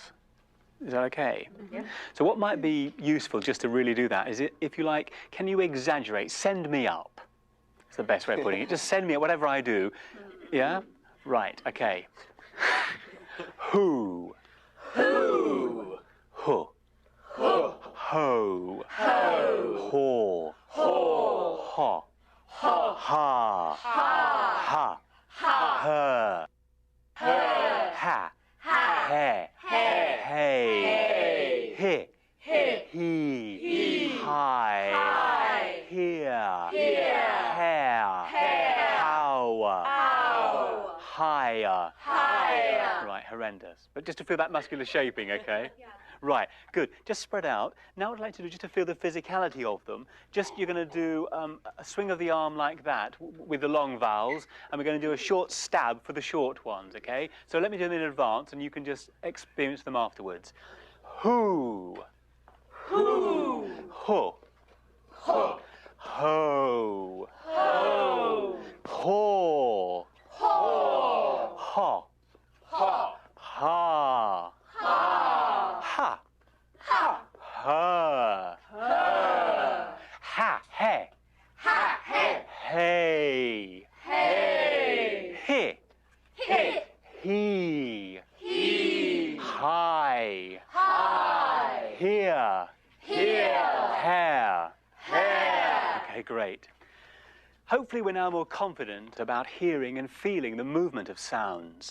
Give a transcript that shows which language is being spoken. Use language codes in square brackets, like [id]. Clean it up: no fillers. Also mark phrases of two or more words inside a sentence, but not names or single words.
[en] Is that okay? Yeah. So what might be useful just to really do that is, if you like, can you exaggerate? Send me up. That's the best way of putting it. Just send me up, whatever I do. Yeah? Right, okay. Who. Who. Ho. Ho. Ho. Ho. Ho. Ha. Ha. Ha. Ha. Ha. Her. Ha. He. Hey. He. He. Hi. Here. Hair. How. Higher. Right, horrendous. But just to feel that muscular shaping, okay? Yeah. Right, good. Just spread out. Now what I'd like to do, just to feel the physicality of them, you're going to do a swing of the arm like that with the long vowels, and we're going to do a short stab for the short ones, okay? So let me do them in advance, and you can just experience them afterwards. Who. Who. Ho. Ho. Ho. Ho. Ho. Ho. Ha. Ha. Ha. Ha. Ha. Ha. Ha. Ha. He. Ha. Hey. Hey. He. He. Hi. Here. Hair. Okay, great. Hopefully we're now more confident about hearing and feeling the movement of sounds.